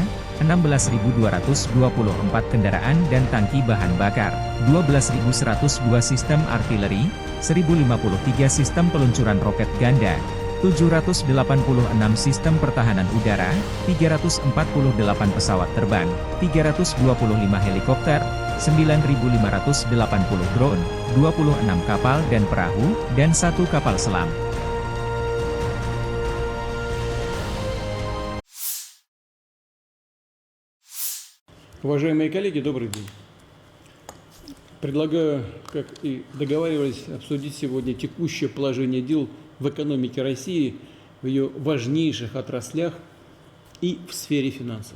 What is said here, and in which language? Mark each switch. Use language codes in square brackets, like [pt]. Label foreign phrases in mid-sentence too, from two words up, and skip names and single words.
[id] 16.224 kendaraan dan tangki bahan bakar, 12.102 sistem artileri, 1.053 sistem peluncuran roket ganda, 786 sistem pertahanan udara, 348 pesawat terbang, 325 helikopter, 9.580 drone, 26 kapal dan perahu, dan 1 kapal selam. [ru] Уважаемые коллеги, добрый день. Предлагаю, как и договаривались, обсудить сегодня текущее положение дел в экономике России, в ее важнейших отраслях и в сфере финансов.